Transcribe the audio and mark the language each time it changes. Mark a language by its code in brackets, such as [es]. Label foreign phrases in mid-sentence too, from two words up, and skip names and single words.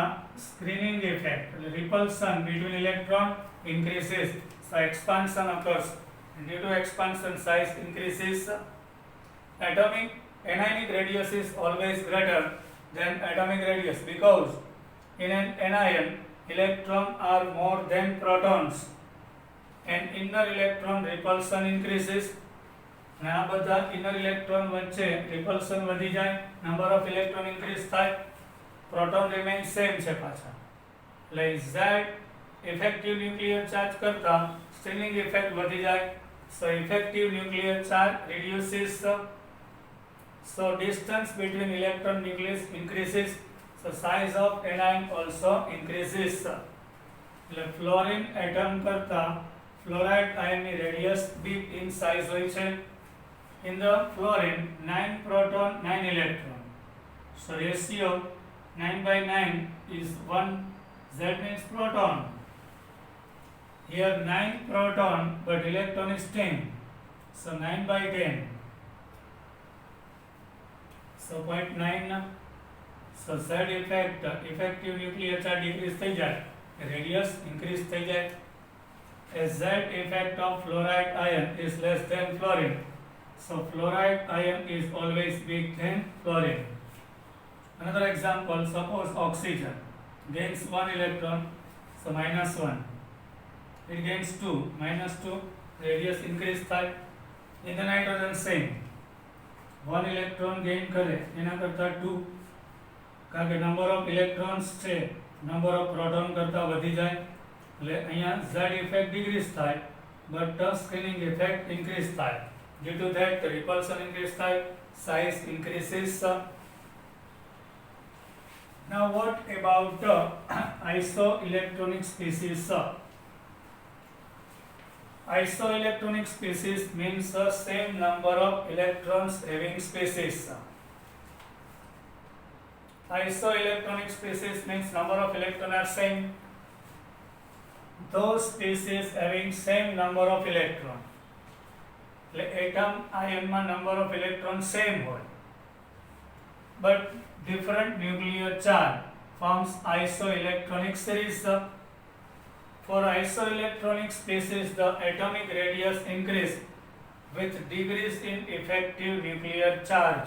[en] screening effect repulsion between electron increases so expansion occurs and due to expansion size increases atomic anionic radius is always greater than atomic radius because in an anion electrons are more than protons and inner electron repulsion increases [gu] અને આ બધા [en] inner electron વચ્ચે repulsion [gu] વધી જાય [en] number of electron increase થાય proton remain same [gu] છે પાછા એટલે [en] Z effective nuclear charge કરતા stringing effect [gu] વધી જાય [en] so effective nuclear charge reduces So distance between electron nucleus increases, so size of anion also increases. [gu] એટલે [en] fluorine atom [gu] કરતા ફ્લોરાઇડ આયનની રેડિયસ [en] big in size [gu] હોય છે. [en] In the fluorine 9 proton 9 electron, so ratio 9/9 is 1. Z means proton. Here 9 proton but electron is 10, so 9/10, so 0.9. So Z effect, effective nuclear charge decrease [gu] થઈ જાય, [en] radius increase [gu] થઈ જાય. [en] As Z effect of fluoride ion is less than fluorine, so fluoride ion is always big than fluorine. Another example, suppose oxygen gains 1 electron, so -1. It gains 2, -2, radius increase થાય. In the nitrogen same, 1 electron gain [gu] કરે એના કરતા [en] 2, [gu] કારણ કે [en] number of electrons છે number of proton [gu] કરતા વધી જાય, એટલે અહીંયા [en] Z effect decrease થાય but screening effect increase થાય. Due to that the repulsion increase થાય, size increases. Now what about isoelectronic species? Isoelectronic species means the same number of electrons having species. Isoelectronic species means number of electrons are same. Those species having same number of electrons. [gu] એટલે એટમ આયનમાં [en] number of electrons same હોય but different nuclear charge forms isoelectronic series. For isoelectronic species the atomic radius increase with decrease in effective nuclear charge.